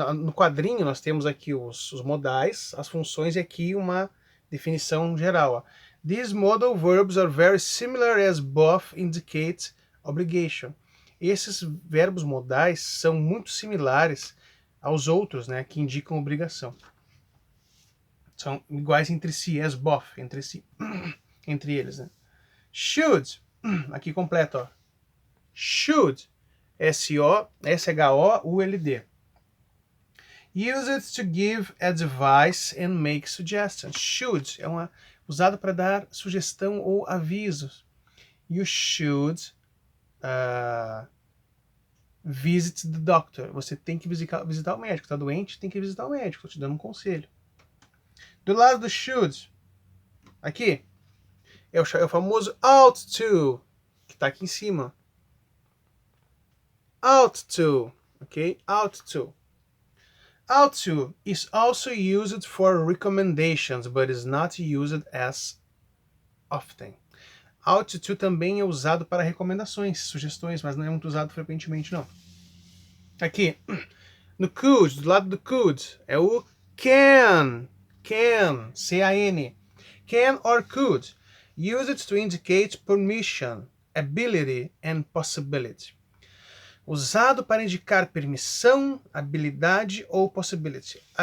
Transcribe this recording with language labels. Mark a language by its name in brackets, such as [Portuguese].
[Portuguese] No quadrinho nós temos aqui os modais, as funções e aqui uma definição geral. Ó. [English] These modal verbs are very similar as both indicate obligation. [Portuguese] Esses verbos modais são muito similares aos outros, né, que indicam obrigação. São iguais entre si, as both, entre si, entre eles, né. Should, aqui completo, ó. Should, S-H-O-U-L-D. [English] Use it to give advice and make suggestions. [Portuguese] Should é usado para dar sugestão ou avisos. [English] You should visit the doctor. [Portuguese] Você tem que visitar o médico. Está doente, tem que visitar o médico. Estou te dando um conselho. Do lado do should, aqui, é o famoso ought to, que está aqui em cima. Ought to, ok? Ought to. [English] Ought to is also used for recommendations, but is not used as often. [Portuguese] Ought to também é usado para recomendações, sugestões, mas não é muito usado frequentemente, não. Aqui, no could, do lado do could, é o can, C-A-N. [English] Can or could, used to indicate permission, ability and possibility. [Portuguese] Usado para indicar permissão, habilidade ou possibility.